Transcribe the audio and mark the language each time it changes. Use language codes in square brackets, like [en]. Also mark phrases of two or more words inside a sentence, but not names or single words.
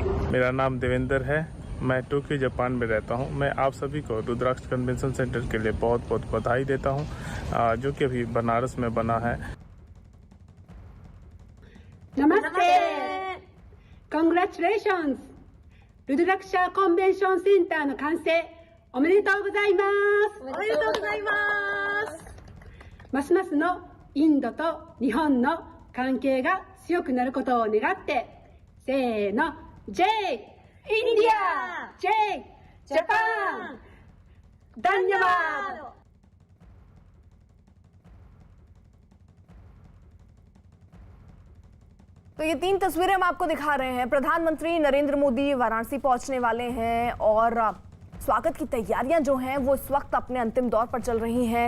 [hi] मेरा नाम देवेंद्र है, मैं टोक्यो जापान में रहता हूं। मैं आप सभी को रुद्राक्ष कन्वेंशन सेंटर के लिए बहुत बहुत बधाई देता हूं, जो कि अभी बनारस में बना है। नमस्ते, कांग्रेचुलेशंस। [ja] ルドラクシャコンベンションセンターの完成おめでとうございます。おめでとうございます。ますますのインドと日本の関係が強くなることを願って、せーの、J インディア J ジャパンダンニャバード。 [hi] तो ये 3 तस्वीरें हम आपको दिखा रहे हैं। प्रधानमंत्री नरेंद्र मोदी वाराणसी पहुंचने वाले हैं और स्वागत की तैयारियां जो हैं वो इस वक्त अपने अंतिम दौर पर चल रही हैं।